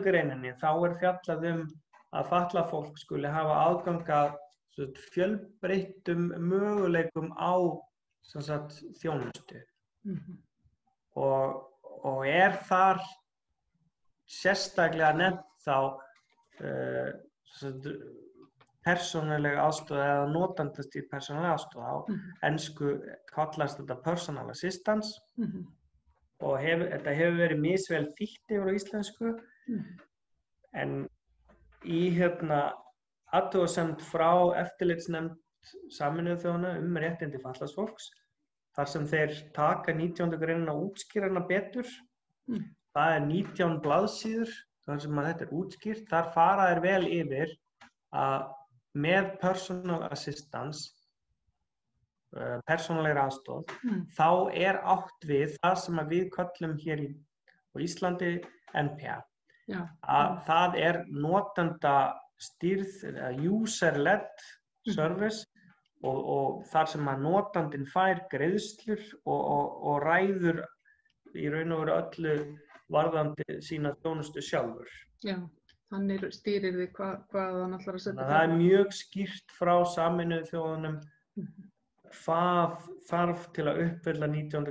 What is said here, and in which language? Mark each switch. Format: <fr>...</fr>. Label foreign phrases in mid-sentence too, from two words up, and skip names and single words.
<is>greininni þá er fjallað að fatlað fólk skuli hafa aðgang að fjölbreyttum möguleikum á þjónustu. Og er þar sérstaklega nefnt þá persónuleg aðstoð eða notandastýrð persónuleg aðstoð. Á ensku kallast þetta</is> <en>personal assistance</en> <is>og þetta hefur verið misvel þýtt yfir á íslensku en í athugasemd frá eftirlitsnefnd Sameinuðu þjóðanna réttindi fatlaðs fólks þar sem þeir taka 19. greinina og útskýra hana betur Það 19 blaðsíður, þar sem að þetta útskýrt, þar fara þeir vel yfir að með</is> <en>personal assistance,</en> <is>persónulegri aðstoð, þá átt við það sem að við köllum hér á Íslandi NPA. Að það notendastýrð,</is> <en>user-led service</en> <is>og þar sem að notandinn fær greiðslur og ræður í raun og veru öllu varðandi sína þjónustu sjálfur. Já, þannig stýrir því hvað hann ætlar að setja. Það mjög skýrt frá Sameinuðu þjóðunum hvað þarf til að uppfylla 19.</is>